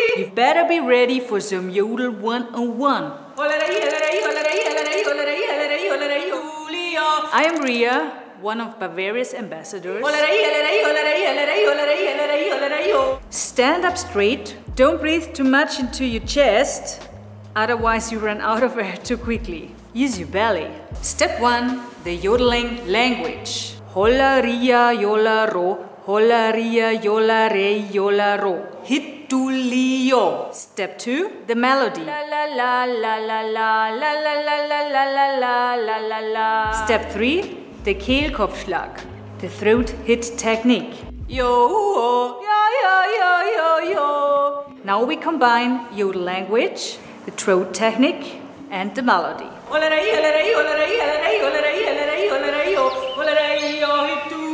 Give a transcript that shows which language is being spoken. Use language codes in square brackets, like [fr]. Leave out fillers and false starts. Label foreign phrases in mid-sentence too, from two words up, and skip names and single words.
[en] better be ready for some Yodel 101. I am Ria, one of Bavaria's ambassadors. Stand up straight, don't breathe too much into your chest, otherwise you run out of air too quickly. Use your belly. Step 1, the yodeling language. Hola ria yola ro, hola ria yola re yola ro. Hitulio. Step 2, the melody. La la la la la la la la la la la la la la la. Step 3, the Kehlkopfschlag, the throat hit technique. Yo, yo, yo, yo, yo, yo. Now we combine yodel language, the throat technique, and the melody.